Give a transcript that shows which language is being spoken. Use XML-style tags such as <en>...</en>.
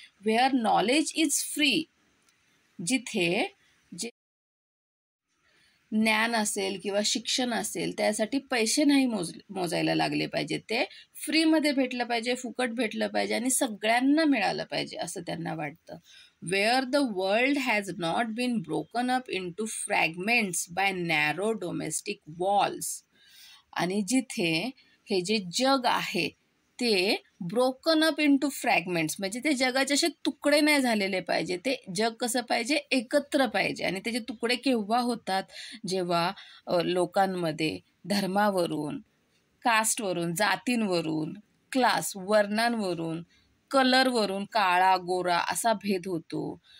<en>Where knowledge is free.</en> <mr>जिथे जे ज्ञान असेल किंवा शिक्षण असेल त्यासाठी पैसे नाही मोजायला लागले पाहिजे, ते फ्रीमध्ये भेटलं पाहिजे, फुकट भेटलं पाहिजे आणि सगळ्यांना मिळालं पाहिजे असं त्यांना वाटतं.</mr> <en>Where the world has not been broken up into fragments by narrow domestic walls.</en> <mr>आणि जिथे हे जे जग आहे ते</mr> <en>broken up into fragments</en> <mr>म्हणजे ते जगाचे असे तुकडे नाही झालेले पाहिजे, ते जग कसं पाहिजे, एकत्र पाहिजे. आणि त्याचे तुकडे केव्हा होतात, जेव्हा लोकांमध्ये धर्मावरून, कास्टवरून, जातींवरून, क्लास, वर्णांवरून, कलरवरून, काळा गोरा असा भेद होतो.</mr>